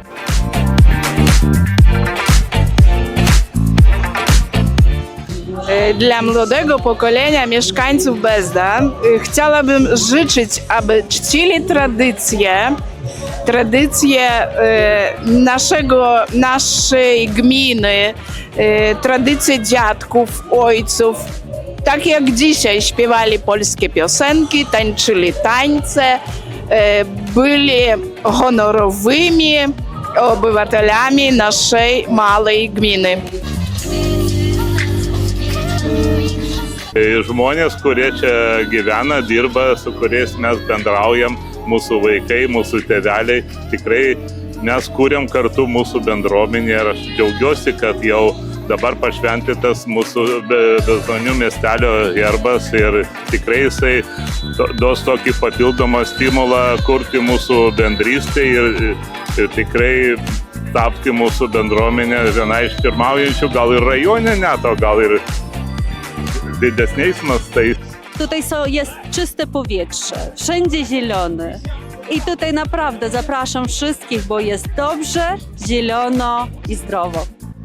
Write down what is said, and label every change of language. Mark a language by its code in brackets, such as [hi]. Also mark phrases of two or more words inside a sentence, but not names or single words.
[pl] Dla młodego pokolenia mieszkańców Bezdan chciałabym życzyć, aby czcili tradycje naszej gminy, tradycje dziadków, ojców. Tak jak dzisiaj śpiewali polskie piosenki, tańczyli tańce, byli honorowymi obywatelami naszej małej gminy. [lt] Žmonės, kurie čia gyvena, dirba, su kuriais mes bendraujam, mūsų vaikai, mūsų tėveliai, tikrai mes kūrėm kartu mūsų bendruomenę ir aš džiaugiuosi, kad jau dabar pašventytas mūsų Bezdonių miestelio herbas ir tikrai jisai duos tokį papildomą stimulą kurti mūsų bendrystę ir tikrai tapti mūsų bendruomenę viena iš pirmaujančių, gal ir rajone net, o gal ir didesniais mastais. [pl] Tutaj jest czyste powietrze, wszędzie zielone. I tutaj naprawdę zapraszam wszystkich, bo jest dobrze, zielono i zdrowo.